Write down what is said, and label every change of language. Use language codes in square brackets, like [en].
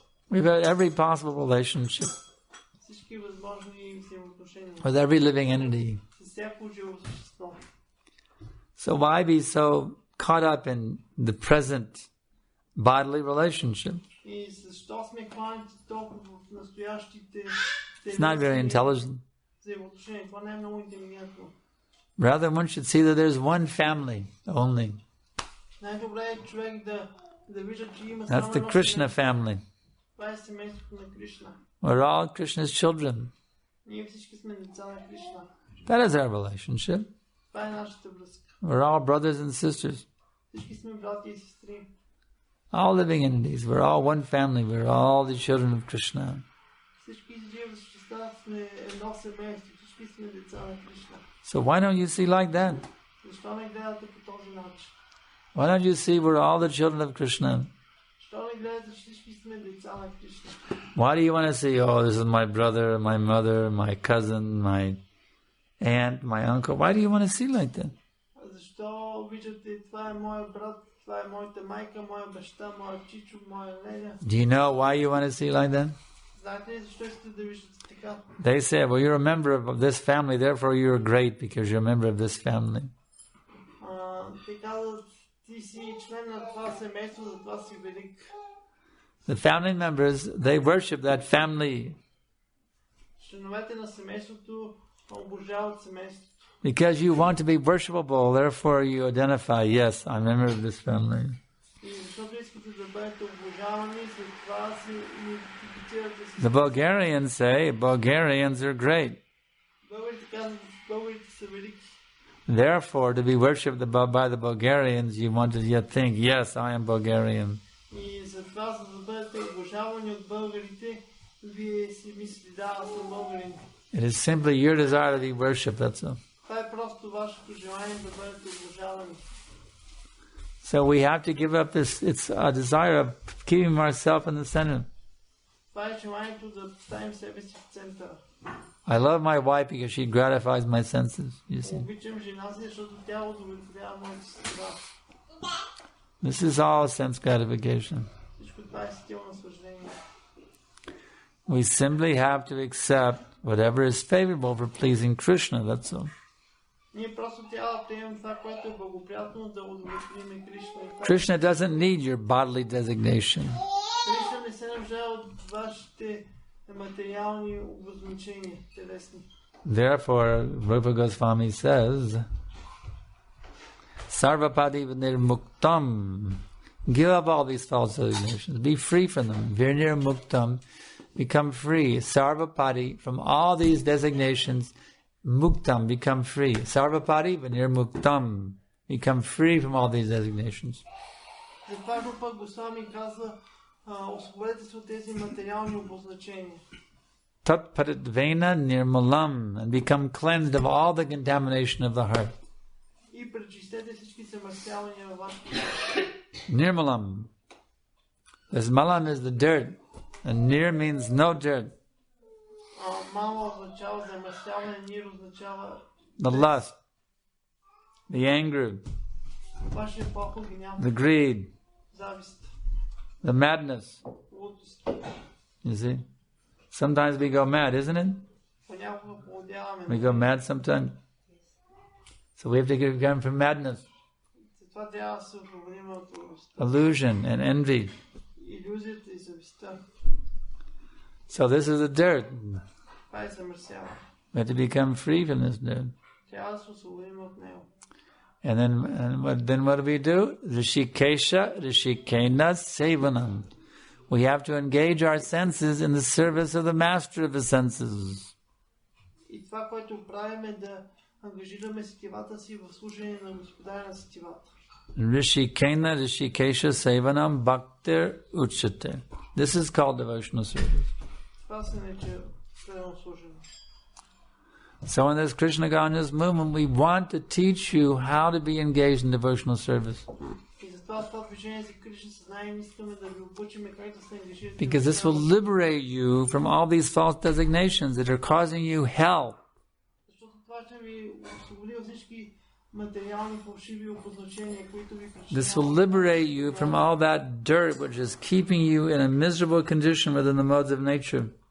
[en] We've had every possible relationship [bg] Всички възможни взаимоотношения. [en] with every living entity. [bg] С всяко живо същество. [en] So why be so caught up in the present bodily relationship? [bg] И защо сме хванати толкова в настоящите [en] It's not very intelligent. [bg] взаимоотношения? Това не е много интелигентно. [en] Rather, one should see that there's one family only. [bg] Най-добре е човек да вижда, че има [en] That's [bg] само [en] the Krishna family. [bg] Това е семейството на Кришна. [en] We're all Krishna's children. [bg] Ние всички сме деца на Кришна. [en] That is our relationship. [bg] Това е нашата връзка. [en] We're all brothers and sisters. [bg] Всички сме брати и сестри. [en] All living entities. We're all one family. We're all the children of Krishna. [bg] Всички живи същества сме едно семейство. Всички сме деца на Кришна. [en] So why don't you see like that? [bg] Защо не гледате по този начин? [en] Why don't you see we're all the children of Krishna? [bg] Защо не гледате, че всички сме деца на Кришна? [en] Why do you want to see, oh, this is my brother, my mother, my cousin, my aunt, my uncle? Why do you want to see like that? [bg] Защо виждате, това е моя брат, това е моята майка, моя баща, моя чичо, моя леля? [en] Do you know why you want to see like that? [bg] Знаете ли защо искате да виждате така? [en] They say, well, you're a member of this family, therefore you're great because you're a member of this family. [bg] Те казват, ти си член на това семейство, затова си велик. [en] The family members, they worship that family [bg] Членовете на семейството обожават семейството. [en] because you want to be worshipable, therefore you identify, yes, I'm a member of this family. [bg] И защото искате да бъдете обожавани, след това си идентифицирате с... [en] The Bulgarians say, Bulgarians are great. [bg] Българите казват, българите са велики. [en] Therefore, to be worshipped by the Bulgarians, you want to yet think, yes, I am Bulgarian. [bg] И за това, за да бъдете обожавани от българите, вие си мислите, да, аз съм българин. [en] It is simply your desire to be worshipped, that's all. [bg] Това е просто вашето желание да бъдете обожавани. [en] So we have to give up this, it's a desire of keeping ourselves in the center. [bg] Това е желанието да поставим себе си в центъра. [en] I love my wife because she gratifies my senses, you see. [bg] Обичам жена си, защото тя удовлетворява моите сестра. [en] This is all sense gratification. [bg] Всичко това е стил наслаждение. [en] We simply have to accept whatever is favorable for pleasing Krishna, that's all. [bg] Ние просто трябва да приемем това, което е благоприятно да удовлетворим Кришна. [en] Krishna doesn't need your bodily designation. [bg] Кришна не се нуждае от вашите материални обозначения, телесни. [en] Therefore, Rupa Goswami says, [sa] Sarvapadi nirmuktam. [en] Give up all these false designations. Be free from them. [sa] Virnir muktam. [en] Become free. Sarvapadi, from all these designations, muktam, become free. [sa] Sarvapadi vinir muktam. [en] Become free from all these designations. [bg] Затова Рупа Госвами казва, освободете се от тези материални обозначения. [sa] Tat paridvena nirmalam, [en] and become cleansed of all the contamination of the heart. [bg] И пречистете всички съмърсявания във вашето сърце. [sa] Nirmalam. [en] This malam is the dirt, and nir means no dirt. [bg] Мала означава замърсяване, нир означава [en] The lust, the anger, [bg] вашия поход, гняв, [en] the greed, [bg] завист, [en] the madness. [bg] лудост. [en] You see? Sometimes we go mad, isn't it? [bg] Понякога поудяваме. [en] We go mad sometimes. So we have to get them from madness, [bg] Затова трябва да се освободим от лудостта, [en] illusion, and envy. [bg] илюзията и завистта. [en] So this is the dirt. [bg] Това е замърсяване. [en] We have to become free from this dirt. [bg] Трябва да се освободим от него. [en] And then what do? [sa] Rishikesha, Rishikena, Sevanam. [en] We have to engage our senses in the service of the master of the senses. [bg] И това, което правим, е да ангажираме сетивата си в служение на Господаря на сетивата. [sa] Rishikena, Rishikesha, Sevanam, Bhaktir, Uchate. [en] This is called devotional service. [bg] Това се нарича преданно служене. [en] So in this Krishna conscious movement, we want to teach you how to be engaged in devotional service. [bg] И затова това движение за Кришна съзнание искаме да ви обучим как да се ангажирате. [en] Because this will liberate you from all these false designations that are causing you hell. [bg] Защото това ще ви освободи от всички материални фалшиви обозначения, които ви причиняват. [en] This will liberate you from all that dirt which is keeping you in a miserable condition within the modes of nature.